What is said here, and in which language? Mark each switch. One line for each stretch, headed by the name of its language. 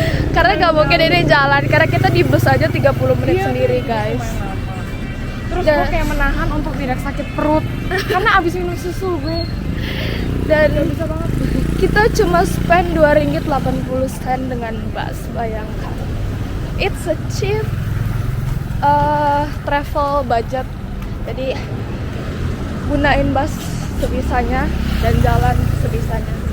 Indonesian: karena nggak mungkin ini jalan, karena kita di bus aja 30 menit sendiri guys. Terus gue kayak menahan untuk tidak sakit perut karena abis minum susu gue. Dan Bisa banget. kita cuma spend Rp2.80 dengan bus, bayangkan.
English: It's a cheap travel budget.
Indonesian: Jadi gunain bus sebisanya dan jalan sebisanya.